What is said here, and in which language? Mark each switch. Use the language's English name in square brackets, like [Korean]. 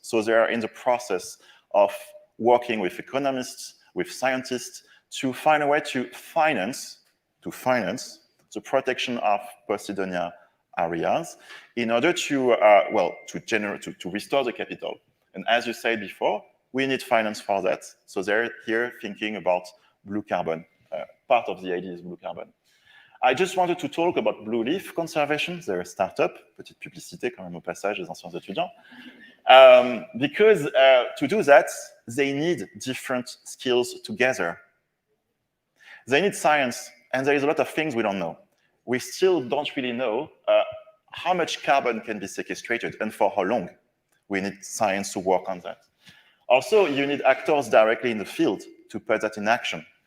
[English] So they are in the process of working with economists, with scientists, to find a way to finance the protection of Posidonia areas in order to, to restore the capital. And as you said before, we need finance for that. So they're here thinking about blue carbon. Part of the idea is blue carbon. I just wanted to talk about blue leaf conservation. They're a startup, [French] petite publicité quand même au passage des anciens étudiants. [English] Because to do that, they need different skills together. They need science, and there is a lot of things we don't know. We still don't really know how much carbon can be sequestrated and for how long. We need science to work on that. Also, you need actors directly in the field to put that in action.